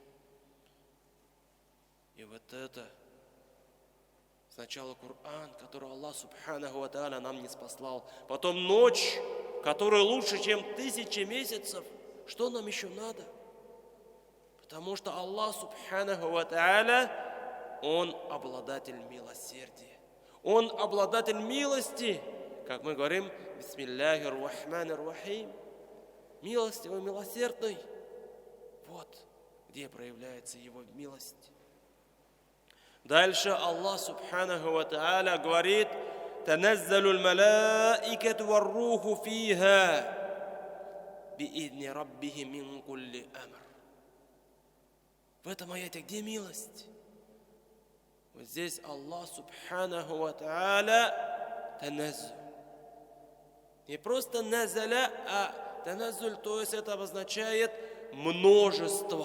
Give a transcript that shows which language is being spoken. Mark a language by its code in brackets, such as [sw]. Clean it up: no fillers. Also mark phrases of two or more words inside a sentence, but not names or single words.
[ru] И вот это сначала Коран, который [ar] الله سبحانه وتعالى [ru] нам не спаслал, потом ночь, которая лучше, чем 1000 месяцев. Что нам еще надо? Потому что [ar] الله سبحانه وتعالى, [ru] Он обладатель милосердия. Он обладатель милости. Как мы говорим, [ar] بسم الله الرحمن الرحيم. [ru] Милостивый, милосердный. Вот где проявляется Его милость. [ar] Дальше الله سبحانه وتعالى говорит: «تنزل الملائكة والروح فيها بإذن ربهم من كل أمر». [ru] В этом аяте где милость? Вот здесь [ar] الله سبحانه وتعالى تنزل. [ru] Не просто назаля, а таназзуль, то есть это обозначает множество.